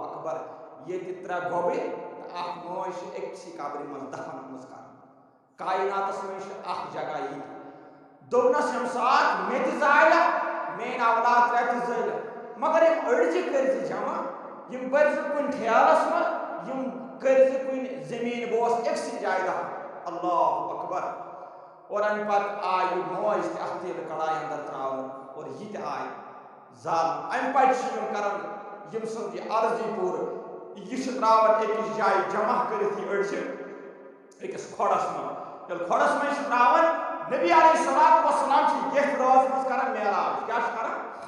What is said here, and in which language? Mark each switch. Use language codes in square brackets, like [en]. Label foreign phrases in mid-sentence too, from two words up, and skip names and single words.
[ks] اکبر ییٚتہِ ترٛےٚ گۄبٕرۍ تہٕ اکھ موج چھِ أکسٕے قبرِ منٛز دفن گٔمٕژ کرنہٕ کائناتس منٛز چھِ اکھ جگہ ییٚتہِ دوپنس ییٚمہِ ساتہٕ مےٚ تہِ زالکھ میٲنۍ اولاد ترٛےٚ تہِ زٲلکھ مگر یِم أڑجہِ کٔرۍ زِ جمع یِم بٔرۍ زِ کُنہِ ٹھیلس منٛز یِم کٔرۍ زِ کُنہِ زمیٖن بہٕ اوس أکسٕے جایہِ دفن [ar] اللہ اکبر [ks] اور ان پتہٕ آیہِ موج تہِ اتھ تیٖلہٕ کڑایہِ اندر تراونہٕ اور یہِ تہِ آیہِ زالنہٕ امہِ پتہٕ چھِ یِم کران یِم سُنٛد یہِ عرضی پوٗرٕ یہِ چھِ تراوان أکِس جایہِ جمع کٔرِتھ یہِ أڑجہِ أکِس کھۄڑس منٛز ییٚلہِ کھۄڑس منٛز چھِ تراوان نبی [ar] علیہ الصلوۃ والسلام [ks] چھِ یتھ رٲژ منٛز کران معراج کیٛاہ چھِ کران